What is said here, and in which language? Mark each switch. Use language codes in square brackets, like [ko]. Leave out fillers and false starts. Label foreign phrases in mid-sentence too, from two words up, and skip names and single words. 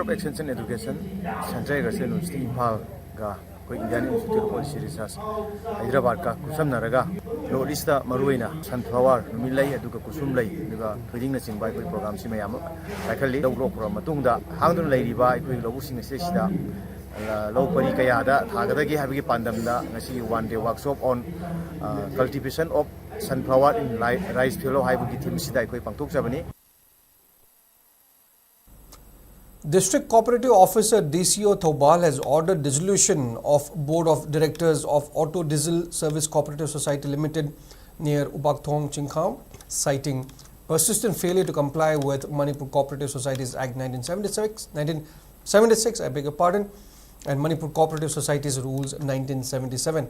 [mni] ꯑꯣꯐ ꯑꯦꯛꯁꯇꯦꯟꯁꯟ ꯑꯦꯗꯨꯀꯦꯁꯟ ꯁꯦꯟꯇ꯭ꯔꯦꯜ ꯑꯦꯒ꯭ꯔꯤꯀꯜꯆꯔ ꯌꯨꯅꯤꯚꯔꯁꯤꯇꯤ ꯏꯝꯐꯥꯜꯒ ꯑꯩꯈꯣꯏ ꯏꯟꯗꯤꯌꯟ ꯏꯟꯁꯇꯤꯇ꯭ꯌꯨꯠ ꯑꯣꯐ ꯄꯣꯂꯤꯁꯤ ꯔꯤꯁꯔꯁ ꯍꯥꯏꯗ꯭ꯔꯕꯥꯗꯀ ꯈꯨꯠꯁꯝꯅꯔꯒ ꯅꯣꯔꯠ ꯏꯁꯇ ꯃꯔꯨꯑꯣꯏꯅ ꯁꯟꯐ꯭ꯂꯥꯋꯔ ꯅꯨꯃꯤꯠ ꯂꯩ ꯑꯗꯨꯒ ꯀꯨꯁꯨꯝ ꯂꯩ ꯑꯗꯨꯒ ꯊꯣꯏꯗꯤꯡꯅꯆꯤꯡꯕ ꯑꯩꯈꯣꯏ ꯄ꯭ꯔꯣꯒ꯭ꯔꯥꯝꯁꯤ ꯃꯌꯥꯝ ꯑꯃ ꯄꯥꯏꯈꯠꯂꯤ ꯂꯧ ꯂꯣꯛꯈ꯭ꯔꯕ ꯃꯇꯨꯡꯗ ꯍꯥꯡꯗꯨꯅ ꯂꯩꯔꯤꯕ ꯑꯩꯈꯣꯏ ꯂꯧꯕꯨꯛꯁꯤꯡ ꯑꯁꯤꯗꯩꯁꯤꯗ ꯂꯧ ꯄꯔꯤ ꯀꯌꯥꯗ ꯊꯥꯒꯗꯒꯦ ꯍꯥꯏꯕꯒꯤ ꯄꯥꯟꯗꯝꯗ ꯉꯁꯤꯒꯤ [en] one day workshop on cultivation of sunflower in rice fallow [mni] ꯍꯥꯏꯕꯒꯤ ꯊꯤꯝꯁꯤꯗ ꯑꯩꯈꯣই ꯄꯥꯡꯊꯣꯛꯆꯕꯅꯤ. [en] District Cooperative Officer DCO Thobal has ordered dissolution of Board of Directors of Auto Diesel Service Cooperative Society Limited near Ubakthong, Chingkham, citing persistent failure to comply with Manipur Cooperative Societies Act 1976, I beg your pardon, and Manipur Cooperative Societies Rules 1977.